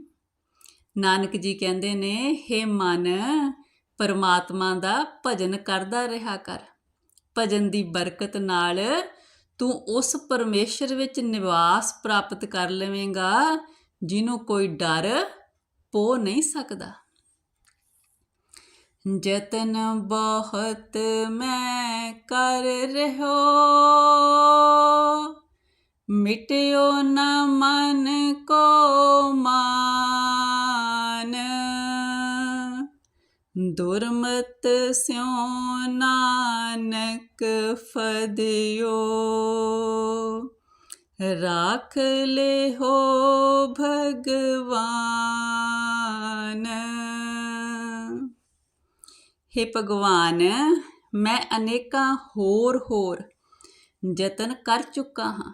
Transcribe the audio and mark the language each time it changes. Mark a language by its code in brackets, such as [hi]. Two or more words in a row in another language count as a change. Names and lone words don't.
[pa] ਨਾਨਕ ਜੀ ਕਹਿੰਦੇ ਨੇ ਹੇ ਮਨ ਪਰਮਾਤਮਾ ਦਾ ਭਜਨ ਕਰਦਾ ਰਿਹਾ ਕਰ, ਭਜਨ ਦੀ ਬਰਕਤ ਨਾਲ ਤੂੰ ਉਸ ਪਰਮੇਸ਼ਰ ਵਿੱਚ ਨਿਵਾਸ ਪ੍ਰਾਪਤ ਕਰ ਲਵੇਂਗਾ ਜਿਹਨੂੰ ਕੋਈ ਡਰ ਪੋ ਨਹੀਂ ਸਕਦਾ। [hi] जतन बहुत मैं कर रहो, मिट्यो न मन को मान। [pa] ਦੁਰਮਤ ਸਿਉ ਨਾਨਕ ਫਦਿਓ, ਰਾਖ ਲਿਹੋ ਭਗਵਾਨ। ਹੇ ਭਗਵਾਨ, ਮੈਂ ਅਨੇਕਾਂ ਹੋਰ ਯਤਨ ਕਰ ਚੁੱਕਾ ਹਾਂ।